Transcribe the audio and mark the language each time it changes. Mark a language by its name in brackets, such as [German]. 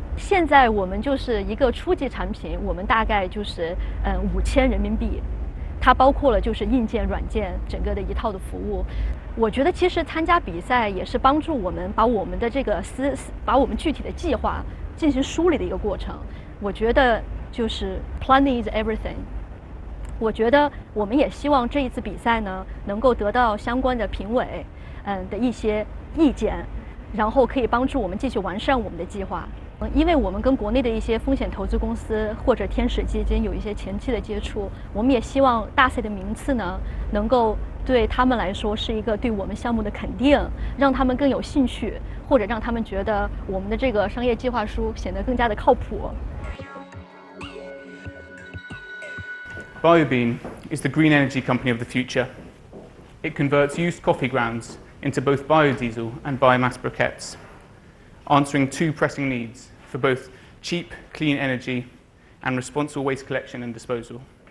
[Chinese] 现在我们就是一个初级产品，我们大概就是5000人民币，它包括了就是硬件、软件整个的一套的服务。我觉得其实参加比赛也是帮助我们把我们的这个把我们具体的计划进行梳理的一个过程。我觉得就是 [English] planning is everything。 [Chinese] 我觉得我们也希望这一次比赛呢，能够得到相关的评委的一些意见。然后可以帮助我们继续完善我们的计划，因为我们跟国内的一些风险投资公司或者天使基金有一些前期的接触，我们也希望大赛的名次呢，能够对他们来说是一个对我们项目的肯定，让他们更有兴趣，或者让他们觉得我们的这个商业计划书显得更加的靠谱。 [English] Biobeam is the green energy company of the future. It converts used coffee grounds into both biodiesel and biomass briquettes, answering two pressing needs for both cheap, clean energy and responsible waste collection and disposal.